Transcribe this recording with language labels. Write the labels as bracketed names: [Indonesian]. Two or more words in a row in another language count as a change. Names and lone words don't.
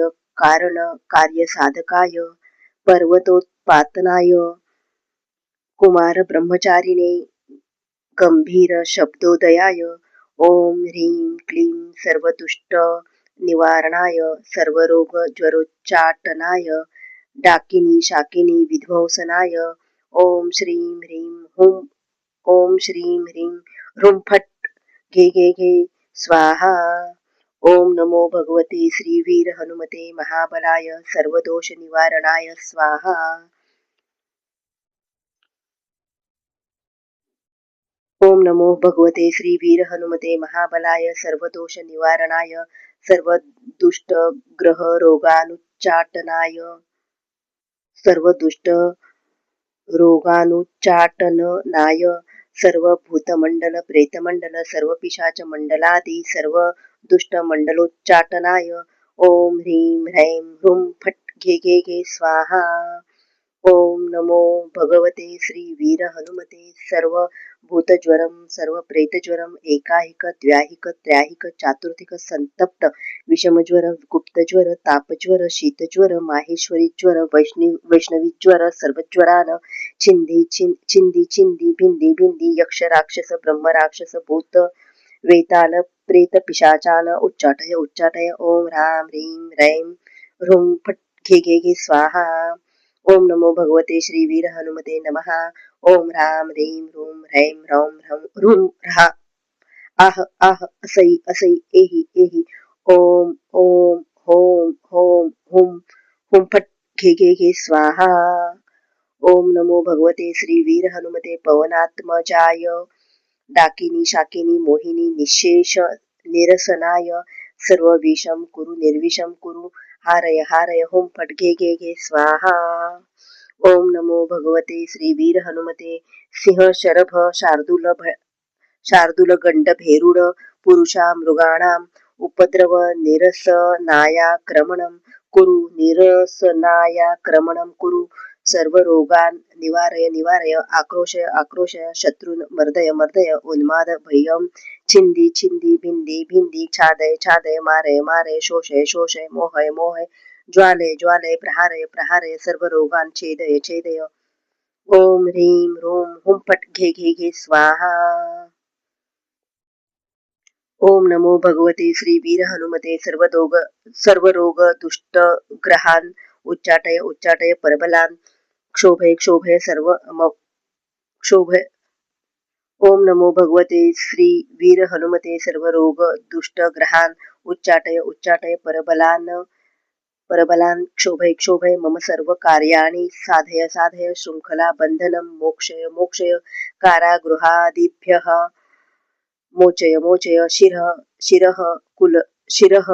[Sanskrit] कारण कार्यसाधकाय पर्वतोत्पातनाय कुमार ब्रह्मचारिणे गंभीर शब्दोदयाय ओम ह्रीं क्लीं सर्वदुष्ट निवारणाय सर्वरोग ज्वरोच्चाटनाय डाकिनी शाकिनी विध्वंसनाय ओम श्रीं ह्रीं हुं ओम श्रीं ह्रीं ह्रूं फट घे घे घे स्वाहा. ओम नमो भगवते श्री वीर हनुमते महाबलाय सर्वदोष निवारणाय स्वाहा. ओम नमो भगवते श्री वीर हनुमते महाबलाय सर्वदोष निवारणाय सर्वदुष्ट ग्रह रोगानुच्चाटनाय सर्वदुष्ट रोगानुच्चाटनाय सर्व भूतमंडल प्रेतमंडल सर्व पिशाच मंडलादी सर्व दुष्ट मंडलोच्चाटनाय ओम ह्रीं ह्रैं ह्रूं फट घे घे घे स्वाहा. ओम नमो भगवते श्री वीर हनुमते सर्व भूतज्वरम सर्व प्रेतज्वरम एकाहिक द्व्याहिक त्रयाहिक चातुर्थिक संतप्त विषमज्वर गुप्तज्वर तापज्वर शीतज्वर माहेश्वरी ज्वर वैष्णवी ज्वर सर्वज्वरान चिंदी चिंदी चिंदी भिंदी भिंदी यक्ष राक्षस ब्रह्म राक्षस भूत वेताल प्रेत पिशाचान उच्चाटय उच्चाटय ओम ह्रां ह्रीं ह्रैं ह्रूं फट घे घे घे स्वाहा. ओम नमो भगवते श्री वीर हनुमते नमः. ओम ह्रां ह्रीं ह्रूं ह्रैं ह्रौं ह्रूं ह्रा आह आह असै असै एहि एहि ओम ओम होम होम हुम हुम फट घे घे घे स्वाहा. ओम नमो भगवते श्री वीर हनुमते पवनात्मजाय डाकिनी शाकिनी मोहिनी निशेष निरसनाय सर्व विषम कुरु निर्विषम कुरु हारय हारय हुम फट घे घे घे स्वाहा. ओम नमो भगवते श्री वीर हनुमते सिंह शरभ शार्दूल गंड भेरुड पुरुषा मृगाणाम उपद्रव निरसनायाक्रमणं कुरु निरसनायाक्रमणं कुरु सर्व रोगान निवारय निवारय आक्रोशय आक्रोशय शत्रून मर्दय मर्दय उन्माद भयम छिंदी छिंदी भिंदी भिंदी छादय छादय मारय मारय शोषय शोषय मोहय मोहय ज्वालय ज्वालय प्रहारय प्रहारय सर्व रोगान छेदय छेदय ओम ह्रीं ह्रूं हुं फट घे घे घे स्वाहा. ओम नमो भगवते श्री वीर हनुमते सर्व रोग दुष्ट ग्रहान उच्चाटय उच्चाटय परबलान क्षोभय क्षोभय सर्व क्षोभय. ओम नमो भगवते श्री वीर हनुमते सर्व रोग दुष्ट ग्रहान उच्चाटय उच्चाटय परबलान क्षोभय क्षोभय मम सर्व कार्याणि साधय साधय शृंखला बंधनं मोक्षय मोक्षय कारागृहादिभ्यः मोचय मोचय शिरः